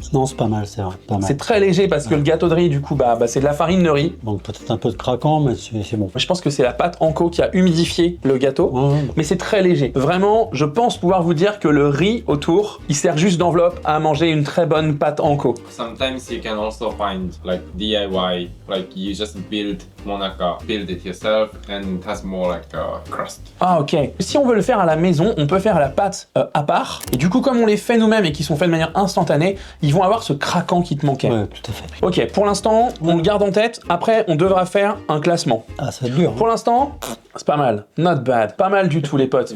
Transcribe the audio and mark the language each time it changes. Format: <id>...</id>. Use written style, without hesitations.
<fr>Non, c'est pas mal, c'est vrai. Pas mal. C'est très léger parce que le gâteau de riz, du coup, c'est de la farine de riz. Donc peut-être un peu de craquant, mais c'est bon. Je pense que c'est la pâte anko qui a humidifié le gâteau, mais c'est très léger. Vraiment, je pense pouvoir vous dire que le riz autour, il sert juste d'enveloppe à manger une très bonne pâte anko.</fr> <en>Sometimes you can also find like DIY, like you just build Monaka, build it yourself, and it has more like a crust.</en> <fr>Ah ok. Si on veut le faire à la maison, on peut faire la pâte à part. Et du coup, comme on les fait nous-mêmes et qui sont faits de manière instantanée, ils vont avoir ce craquant qui te manquait. Ouais, tout à fait. Ok, pour l'instant, on le garde en tête. Après, on devra faire un classement. Ah, ça va être dur. Pour l'instant, c'est pas mal.</fr> <en>Not bad.</en> <fr>Pas mal du tout, les potes.</fr>